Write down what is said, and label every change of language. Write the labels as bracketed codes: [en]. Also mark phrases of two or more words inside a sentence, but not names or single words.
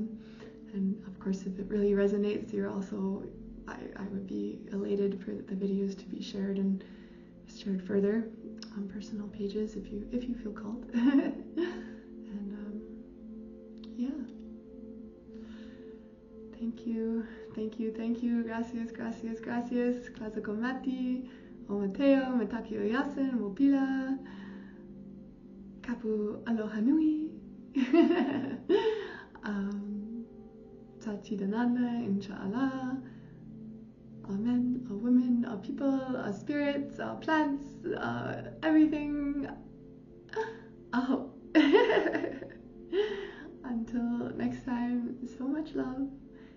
[en] So And of course, if it really resonates, you're also, I would be elated for the videos to be shared and shared further on personal pages if you feel called. And yeah, thank you. Gracias. Classical Mati, O Mateo, Mataki Oyasen, Mopila, Kapu Aloha Nui, Tati Dananda, Inshallah. Amen, all women, all people, all spirits, all plants, everything. Oh. Until next time, so much love.